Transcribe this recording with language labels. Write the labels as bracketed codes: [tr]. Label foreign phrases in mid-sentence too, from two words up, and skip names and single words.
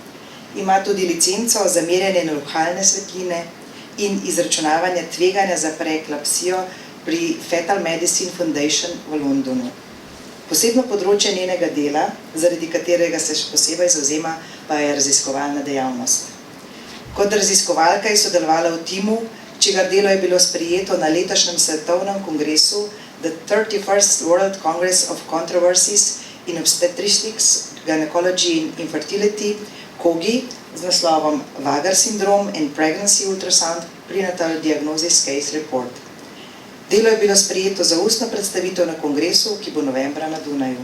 [sl] Ima tudi licenco za merjenje neuralne svetline in izračunavanje tveganja za preeklapsijo pri Fetal Medicine Foundation v Londonu. Posebno področje njenega dela, zaradi katerega se še posebej zavzema, pa je raziskovalna dejavnost. Kot raziskovalka je sodelovala v timu, čigar delo je bilo sprejeto na letošnjem svetovnem kongresu The 31st World Congress of Controversies in Obstetrics, Gynecology and Infertility, COGI, z naslovom Vagar syndrome and Pregnancy Ultrasound Prenatal Diagnosis Case Report. Delo je bilo sprejeto za ustno predstavitev na kongresu, ki bo novembra na Dunaju.